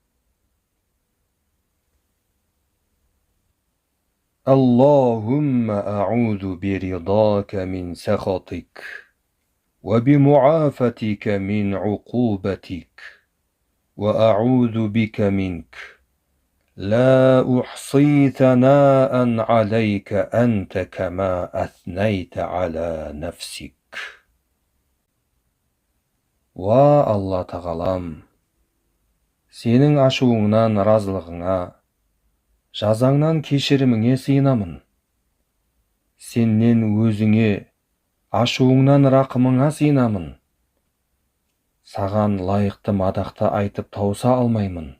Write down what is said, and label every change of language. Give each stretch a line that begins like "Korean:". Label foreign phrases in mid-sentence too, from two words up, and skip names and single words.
Arabic: اللهم أعوذ برضاك من سخطك وبمعافاتك من عقوبتك وأعوذ بك منك لا أحصي ثناء عليك أنت كما أثنيت على نفسك.
Kazakh: Ва Алла тағалам, сенің ашуыңнан разылығыңа, жазаңнан кешіріміңе сыйынамын. Сеннен өзіңе, ашуыңнан рақымыңа сыйынамын. Саған лайықты мадақты айтып тауса алмаймын.